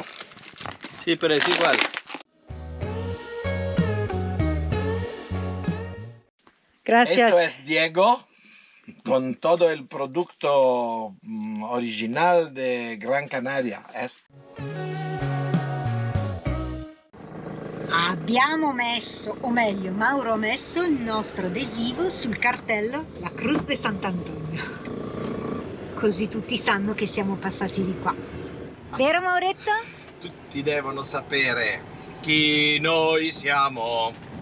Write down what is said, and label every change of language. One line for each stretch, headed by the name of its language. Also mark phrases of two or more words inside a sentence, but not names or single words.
Spanish: Sí, pero es igual. Gracias. Esto es Diego con todo el producto original de Gran Canaria.
Italian: abbiamo messo, o meglio Mauro ha messo il nostro adesivo sul cartello La Cruz de Sant'Antonio, così tutti sanno che siamo passati di qua, vero Mauretto? Tutti devono sapere chi noi siamo.